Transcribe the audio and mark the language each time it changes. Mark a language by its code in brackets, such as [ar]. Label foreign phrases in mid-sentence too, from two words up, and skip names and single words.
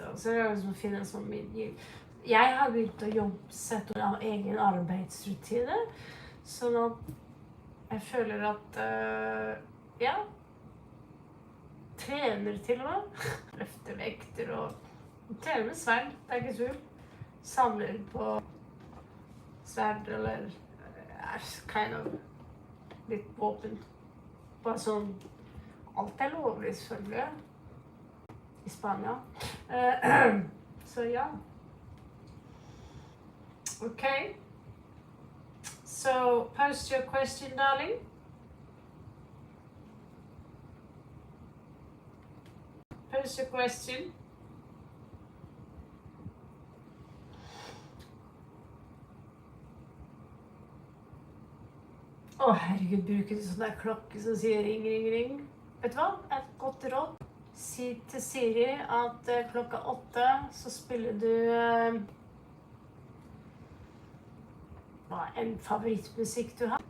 [no] Og så er det liksom å finne en sånn middel. Jeg har begynt å sette en egen arbeidsrutine, sånn at jeg føler at, ja, trener til og med, løfter vekter og trener med sverd, det er ikke sur. Samler på sverd eller [en] kind of [no] litt våpen. Bare sånn, alt er lovlig selvfølgelig i Spania. Så ja. [en] Okay. So post your question, darling. Post your question. [no] Å, herregud, bruker du sånn der klokke som sier ring, ring, ring? Vet du hva? Et godt råd. Si til Siri at klokka 8 så spiller du Hva er en favorittmusikk du har?